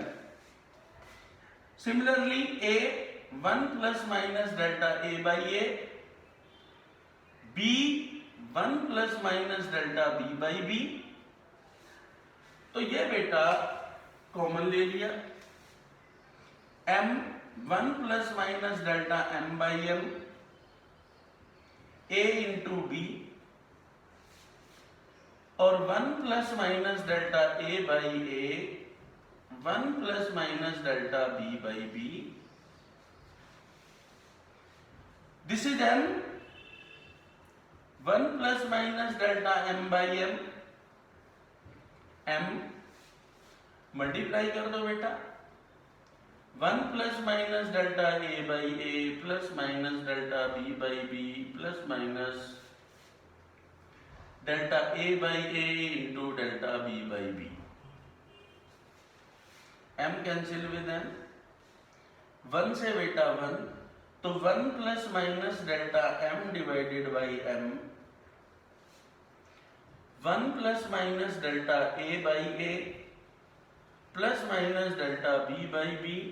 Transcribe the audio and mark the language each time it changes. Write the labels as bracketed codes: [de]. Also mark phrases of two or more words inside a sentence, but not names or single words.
[hi] सिमिलरली a 1 ± Δa/a, b 1 ± Δb/b। तो ये बेटा कॉमन ले लिया, m 1 ± Δm/m, a × b, और 1 ± Δa/a, 1 ± Δb/b। [en] This is [hi] m 1 ± Δm/m, m मल्टीप्लाई कर दो बेटा, 1 ± Δa/a ± Δb/b ± Δa/a × Δb/b। m [en] cancel with [hi] m, 1 से बेटा 1, तो 1 ± Δm/m, 1 ± Δa/a ± Δb/b।